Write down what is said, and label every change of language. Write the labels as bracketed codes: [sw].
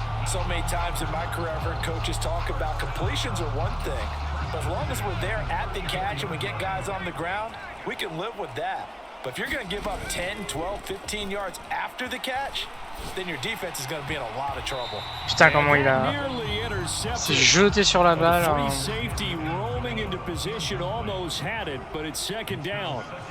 [en] So many times in my career, I've heard coaches talk about completions are one thing. But as long as we're there at the catch and we get guys on the ground, we can live with that. But if you're going to give up 10, 12, 15 yards after the catch, then your defense is going to be in a lot of trouble. [fr] Putain, comment il a s'est jeté sur la balle. [en] Free safety roaming into position, almost had it, but it's 2nd down.